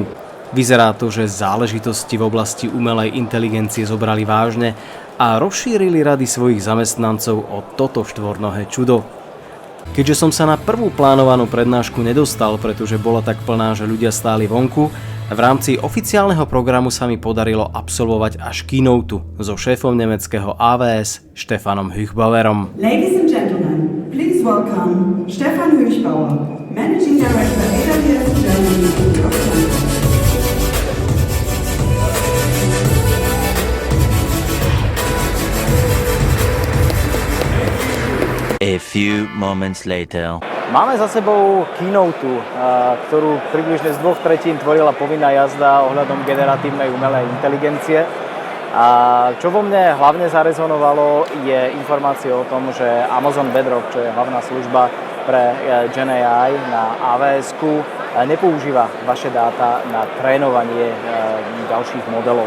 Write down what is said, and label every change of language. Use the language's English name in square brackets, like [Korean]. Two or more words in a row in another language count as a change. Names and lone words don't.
[Slovak] Vyzerá to, že záležitosti v oblasti umelej inteligencie zobrali vážne a rozšírili rady svojich zamestnancov o toto štvornohé čudo. Keďže som sa na prvú plánovanú prednášku nedostal, pretože bola tak plná, že ľudia stáli vonku, v rámci oficiálneho programu sa mi podarilo absolvovať až keynote so šéfom nemeckého AWS Stefanom Hüchbauerom. [English] Ladies and gentlemen, please welcome Stefan Hüchbauer, Managing Director AWS Germany. A few moments later. [Slovak] Máme za sebou keynote, ktorú približne z 2/3 tvorila povinná jazda ohľadom generatívnej umelej inteligencie. A čo vo mne hlavne zarezonovalo, je informácia o tom, že Amazon Bedrock, čo je hlavná služba pre GenAI na AWS-ku, nepoužíva vaše dáta na trénovanie ďalších modelov.